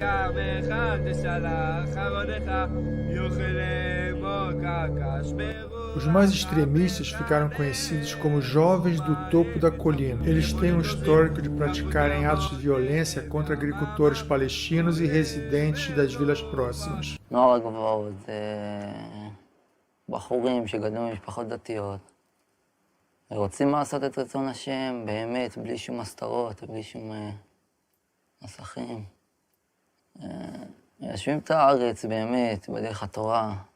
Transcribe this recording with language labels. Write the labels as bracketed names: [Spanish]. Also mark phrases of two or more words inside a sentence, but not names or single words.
[Portuguese] Os mais extremistas ficaram conhecidos como jovens do topo da colina. Eles têm um histórico de praticarem atos de violência contra agricultores palestinos e residentes das vilas próximas. [Hebrew] בחורים שגדלו ממשפחות דתיות ורוצים לעשות את רצון השם באמת, בלי שום הסתרות, בלי שום מסכים. מיישבים את הארץ באמת, בדרך התורה.